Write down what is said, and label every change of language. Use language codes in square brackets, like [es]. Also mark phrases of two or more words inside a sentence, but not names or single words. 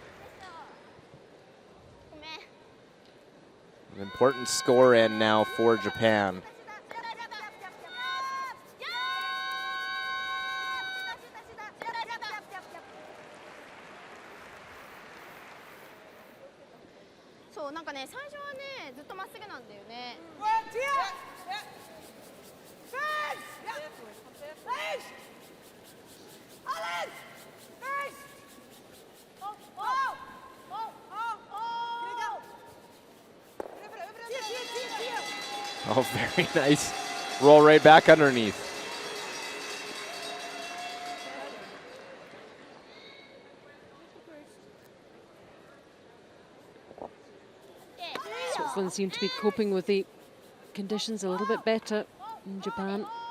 [en] An important score in now for Japan. So, [ja] なんかね、最初はね、ずっとまっすぐなんだよね。 [de] Gut, hier. Fest. Fest. Alles. Fest. Oh, oh. Oh, oh, oh. Hier. [en] Oh, very nice. Roll right back underneath. Switzerland seem to be coping with the conditions a little bit better in Japan.